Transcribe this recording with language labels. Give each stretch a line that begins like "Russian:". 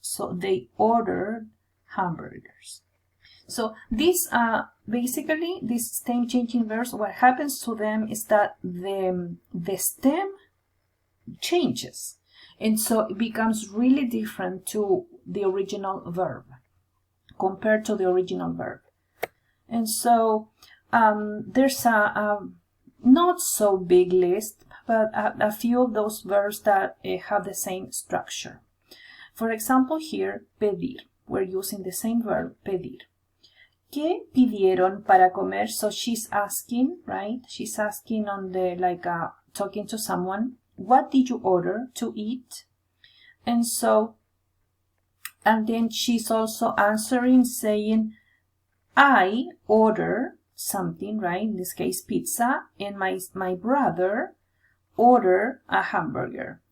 English: So they ordered hamburgers. So these basically these stem changing verbs, what happens to them is that the stem changes, and so it becomes really different to the original verb compared to the original verb. And so there's a not so big list, but a few of those verbs that have the same structure. For example, here, pedir. We're using the same verb, pedir.
Spanish: ¿Qué pidieron para comer?
English: So she's asking, right? She's asking on the, talking to someone. What did you order to eat? And so, and then she's also answering saying, I order something, right? In this case, pizza, and my brother order a hamburger.